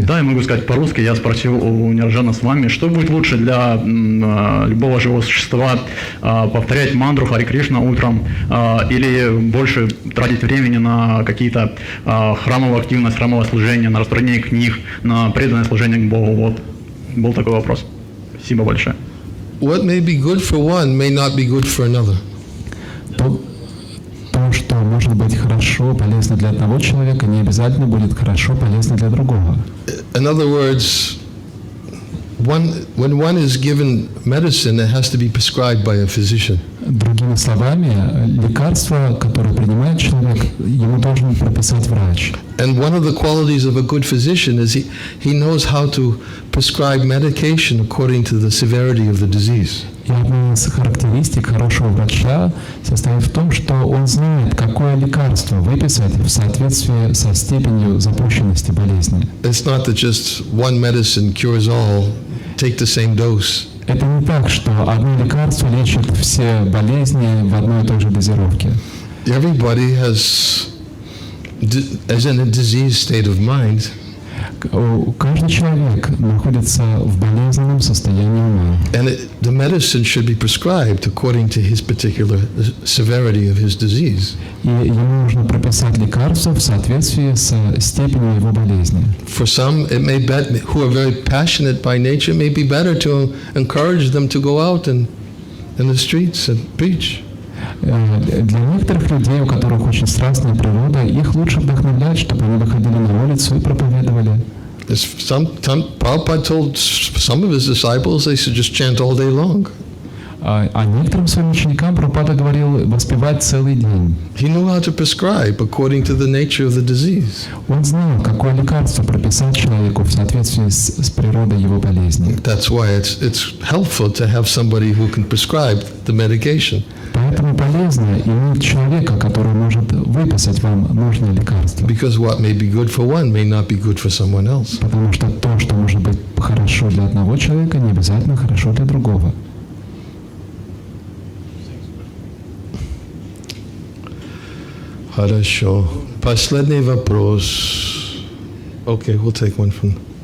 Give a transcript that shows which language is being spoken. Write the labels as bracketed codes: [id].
[ru] Да, я могу сказать по-русски. Я спросил у Ниранджана Свами, что будет лучше для любого живого существа, повторять мантру Харе Кришна утром или больше тратить времени на какие-то храмовые активности, храмовое служение, на распространение книг, на преданное служение к Богу. Вот. Был такой вопрос. Спасибо большое. [en] What may be good for one may not be good for another. [ru] То, что может быть хорошо, полезно для одного человека, не обязательно будет хорошо, полезно для другого. [en] In other words, when one is given medicine, it has to be prescribed by a physician. [ru] Другими словами, лекарство, которое принимает человек, ему должен прописать врач. [en] And one of the qualities of a good physician is he knows how to prescribe medication according to the severity of the disease. [ru] И одна из характеристик хорошего врача состоит в том, что он знает, какое лекарство выписать в соответствии со степенью запущенности болезни. [en] It's not that just one medicine cures all, take the same dose. [ru] Это не так, что одно лекарство лечит все болезни в одной и той же дозировке. [en] Everybody is in a diseased state of mind. [ru] Каждый человек находится в болезненном состоянии ума. [en] And the medicine should be prescribed according to his particular severity of his disease. [ru] И ему нужно прописать лекарство в соответствии с степенью его болезни. [en] For some, it may be, who are very passionate by nature, it may be better to encourage them to go out and in the streets and preach. [ru] Для некоторых людей, у которых очень страстная природа, их лучше вдохновлять, чтобы они выходили на улицу и проповедовали. [en] Prabhupada told some of his disciples they should just chant all day long. [ru] А некоторым своим ученикам Прабхупада говорил воспевать целый день. [en] He knew how to prescribe according to the nature of the disease. [ru] Он знал, какое лекарство прописать человеку в соответствии с природой его болезни. [en] That's why it's helpful to have somebody who can prescribe the medication. [ru] Поэтому полезно иметь человека, который может выписать вам нужное лекарство. [en] Because what may be good for one may not be good for someone else. [ru] Потому что то, что может быть хорошо для одного человека, не обязательно хорошо для другого. Хорошо. Последний вопрос. [en] Okay, we'll take one from.